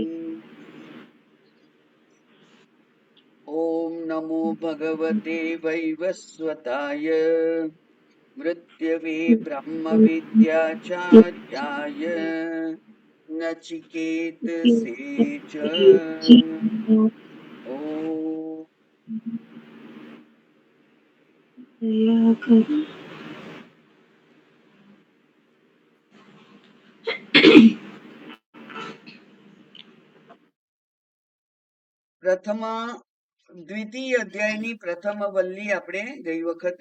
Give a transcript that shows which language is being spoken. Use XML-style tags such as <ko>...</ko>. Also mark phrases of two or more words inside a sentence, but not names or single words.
<sa>ॐ नमो भगवते वैवस्वताय मृत्यवे ब्रह्मविद्याचार्याय नचिकेतसे च।</sa> <gu>ॐ પ્રથમ દ્વિતીય અધ્યાયની પ્રથમ વલ્લી આપણે ગઈ વખતે</gu>